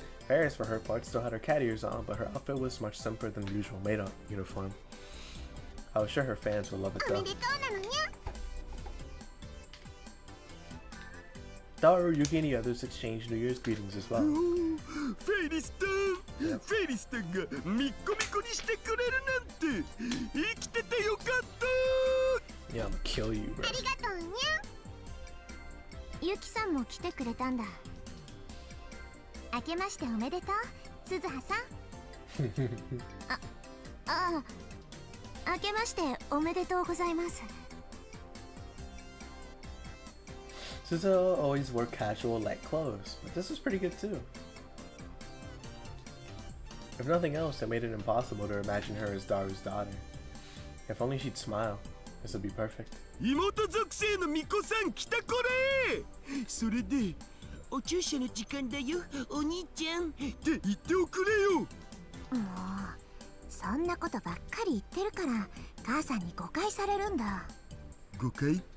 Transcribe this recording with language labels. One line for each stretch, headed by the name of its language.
English: Ferris, for her part, still had her cat ears on, but her outfit was much simpler than the usual maid-up uniform. I was sure her fans would love it though. Daru, Yuki, and the others exchanged New Year's greetings as well. Ferris-tan! Yep.
Japanese: Ferris-tan がミコミコにしてくれるなんて生きててよかった。
English: Yeah, I'm gonna kill you, bro.
Japanese: ありがとうにゃ。ゆきさんも来てくれたんだ。明けましておめでとう、鈴葉さん。明けましておめでとうございます。
English: Suzuha always wore casual, light clothes, but this was pretty good too. If nothing else, it made it impossible to imagine her as Daru's daughter. If only she'd smile, this would be perfect.
Japanese: 妹属性の巫女さん来たこれ。それでお注射の時間だよ、お兄ちゃんって言っておくれよ。もうそんなことばっかり言ってるから母さんに誤解されるんだ。誤解？